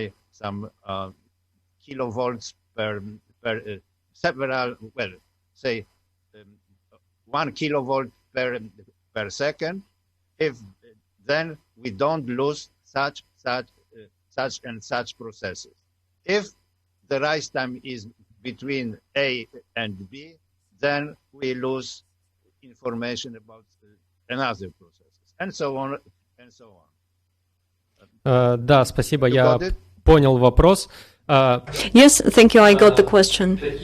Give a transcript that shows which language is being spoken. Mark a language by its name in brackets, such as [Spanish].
[English] some kilovolts per several, well, say 1 kilovolt per second, if then we don't lose such and such processes. If the rise time is between A and B, then we lose information about another processes, and so on and so on. [Russian] Да, спасибо, я понял вопрос. [English] Yes, thank you, I got the question.